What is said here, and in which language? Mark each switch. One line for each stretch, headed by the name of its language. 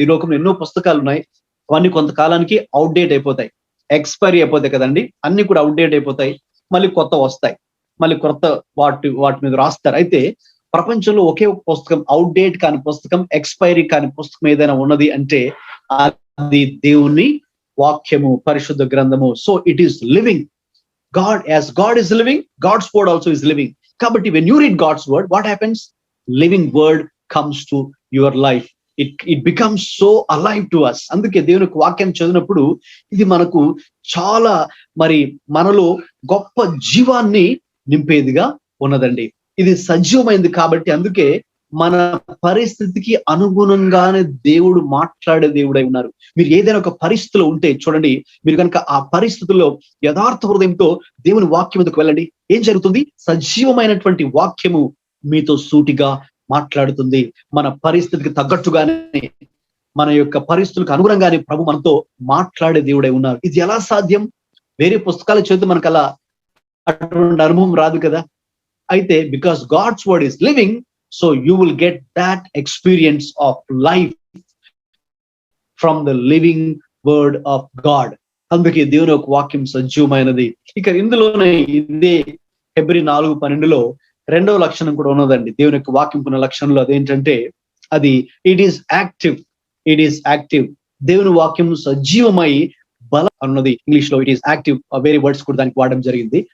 Telugu: ఈ లోకంలో ఎన్నో పుస్తకాలు ఉన్నాయి, అవన్నీ కొంతకాలానికి అవుట్డేట్ అయిపోతాయి, ఎక్స్పైరీ అయిపోతాయి కదండి. అన్ని కూడా అవుట్డేట్ అయిపోతాయి, మళ్ళీ కొత్త వస్తాయి, మళ్ళీ కొత్త వాటి మీద రాస్తారు. అయితే ప్రపంచంలో ఒకే ఒక పుస్తకం, అవుట్డేట్ కాని పుస్తకం, ఎక్స్పైరీ కాని పుస్తకం ఏదైనా ఉన్నది అంటే అది దేవుని వాక్యము, పరిశుద్ధ గ్రంథము.
English: So it is living. God is living, God's word also is living.
Telugu: కాబట్టి
English: when you read God's word, what happens? Living word comes to your life. It becomes so alive to us.
Telugu: అందుకే దేవుని వాక్యం చదివినప్పుడు ఇది మనకు చాలా మరి మనలో గొప్ప జీవాన్ని నింపేదిగా ఉన్నదండి. ఇది సజీవమైంది కాబట్టి అందుకే మన పరిస్థితికి అనుగుణంగానే దేవుడు మాట్లాడే దేవుడై ఉన్నారు. మీరు ఏదైనా ఒక పరిస్థితిలో ఉంటే చూడండి, మీరు కనుక ఆ పరిస్థితుల్లో యథార్థ హృదయంతో దేవుని వాక్యం మీదకు వెళ్ళండి, ఏం జరుగుతుంది? సజీవమైనటువంటి వాక్యము మీతో సూటిగా మాట్లాడుతుంది. మన పరిస్థితికి తగ్గట్టుగానే, మన యొక్క పరిస్థితులకు అనుగుణంగానే ప్రభు మనతో మాట్లాడే దేవుడై ఉన్నారు. ఇది ఎలా సాధ్యం? వేరే పుస్తకాలు చదివితే మనకు అలా అటువంటి అనుభవం రాదు కదా.
English: అయితే because God's word is living, so you will get that experience of life from the living word of God.
Telugu: అందుకే దేవుని యొక్క వాక్యం సజీవమైనది. ఇక ఇందులోనే ఇదే హెబ్రీ 4:12లో 2వ లక్షణం కూడా ఉన్నదండి. దేవుని యొక్క వాక్యం ఉన్న లక్షణంలో అదేంటంటే అది
English: It is active.
Telugu: దేవుని వాక్యం సజీవమై బలం అన్నది. ఇంగ్లీష్ లో
English: it is active,
Telugu: వేరే వర్డ్స్ కూడా దానికి వాడడం జరిగింది.